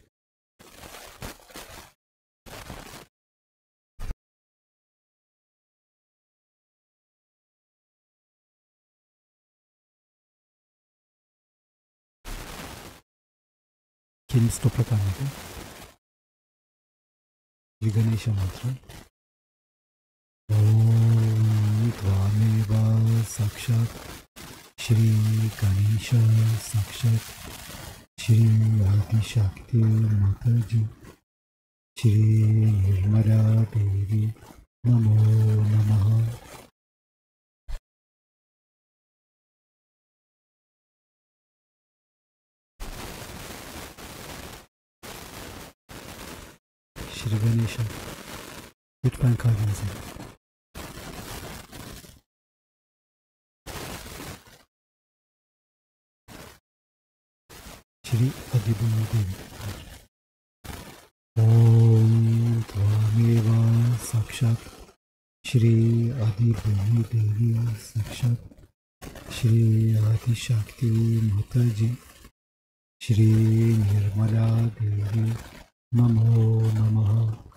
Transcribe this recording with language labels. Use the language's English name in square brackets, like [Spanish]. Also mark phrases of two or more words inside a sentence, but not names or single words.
[Turkish] Kendisi toprak annede. Ganesha mantra. [Sanskrit] Om Tvameva Sakshat Shri Ganesha Sakshat Shri Adi Shakti Mataji Shri Nirmala Devi Namo Namaha. Shri Ganesha, [Turkish] lütfen kalbinize. [Sanskrit] Shri Adibuni Devi. Om Tvameva Sakshat Shri Adibuni Devi Sakshat Shri Adi Shakti Mataji Shri Nirmala Devi Namo Namaha.